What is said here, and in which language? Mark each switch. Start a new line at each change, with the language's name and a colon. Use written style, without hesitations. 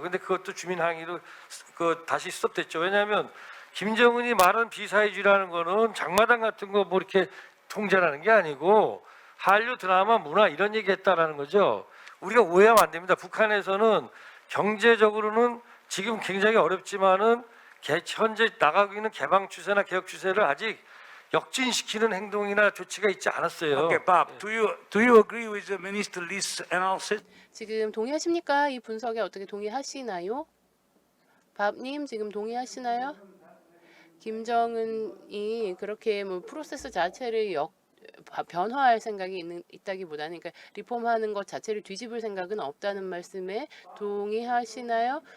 Korean: 근데 그것도 주민 항의로 다시 스톱됐죠. 왜냐하면 김정은이 말한 비사회주의라는 거는 장마당 같은 거 뭐 이렇게 통제라는 게 아니고 한류 드라마 문화 이런 얘기했다라는 거죠. 우리가 오해하면 안 됩니다. 북한에서는 경제적으로는 지금 굉장히 어렵지만은 현재 나가고 있는 개방 추세나 개혁 추세를 아직 역진시키는 행동이나 조치가 있지 않았어요.
English: Okay, Bob, do you agree with the Minister Lee's analysis?
Korean: 지금 동의하십니까? 이 분석에 어떻게 동의하시나요? 밥님 지금 동의하시나요? 김정은이 그렇게 뭐 프로세스 자체를 변화할 생각이 있다기보다는, 그러니까 리폼하는 것 자체를 뒤집을 생각은 없다는 말씀에 동의하시나요?